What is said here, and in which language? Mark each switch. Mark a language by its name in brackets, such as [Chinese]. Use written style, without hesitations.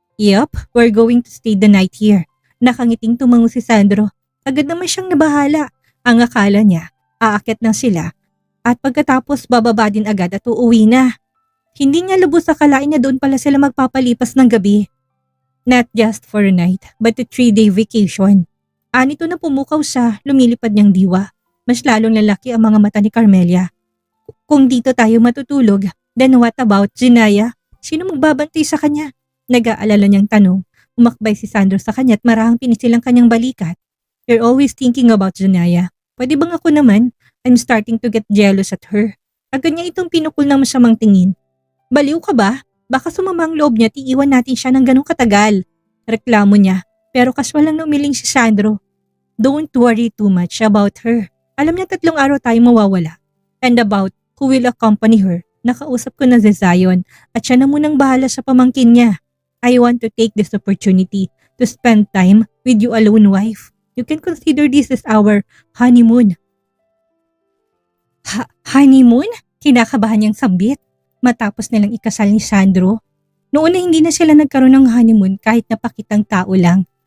[English] Yup, we're going to stay the night here. [Filipino] Nakangiting tumango si Sandro. Agad naman siyang nabahala. Ang akala niya, aakyat lang sila. At pagkatapos bababa din agad at uuwi na. Hindi niya lubos akalain na doon pala sila magpapalipas ng gabi. [English] Not just for a night, but a 3-day vacation. [Filipino] Anito na pumukaw sa lumilipad niyang diwa. Mas lalong lalaki ang mga mata ni Carmelia. Kung dito tayo matutulog, [English] then what about Zinaya? [Filipino] Sino magbabantay sa kanya? Nag-aalala niyang tanong. Umakbay si Sandro sa kanya at marahang pinisilang kanyang balikat. [English] You're always thinking about Zinaya. [Filipino] Pwede bang ako naman? [English] I'm starting to get jealous at her. [Filipino] Agad niya itong pinukul ng masamang tingin. Baliw ka ba? Baka sumama ang loob niya at iiwan natin siya ng ganong katagal. Reklamo niya. Pero kaswal lang na umiling si Sandro. [English] Don't worry too much about her. [Filipino] Alam niya 3 araw tayong mawawala. [English] And about who will accompany her. [Filipino] Nakausap ko na si Zion at siya na munang bahala sa pamangkin niya. [English] I want to take this opportunity to spend time with you alone, wife. You can consider this as our honeymoon. [Filipino] Honeymoon? Kinakabahan niyang sambit. Matapos nilang ikasal ni Sandro. Noon na hindi na sila nagkaroon ng honeymoon kahit napakitang tao lang.